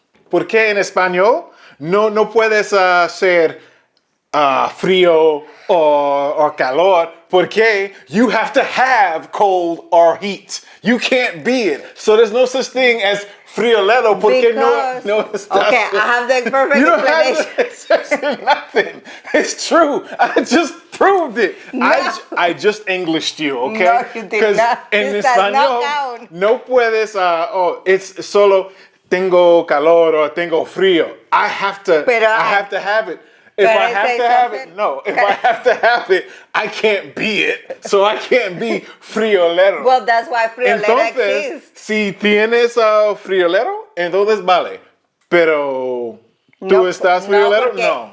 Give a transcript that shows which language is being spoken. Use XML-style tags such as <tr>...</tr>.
<es>Porque en español no puedes ser frío or calor, porque</es> <en>you have to have cold or heat. You can't be it. So there's no such thing as friolero,</en> <es>porque no estás.</es> <en>Okay, I have the perfect explanation. It's nothing. It's true. I just proved it. No. I just Englished you, okay? No, you did not.</en> <es>En</es> <en>This does not</en> <es>español,</es> <en>count.</en> <es>no puedes,</es> <en>it's</en> <es>solo tengo calor or tengo frío.</es> <en>I have to have it. If I have to have it, If I have to have it, I can't be it. So I can't be friolero. Well, that's why friolera</en> <es>Entonces,</es> <en>exists.</en> <es>si tienes friolero, entonces vale. Pero tú estás friolero, no.</es>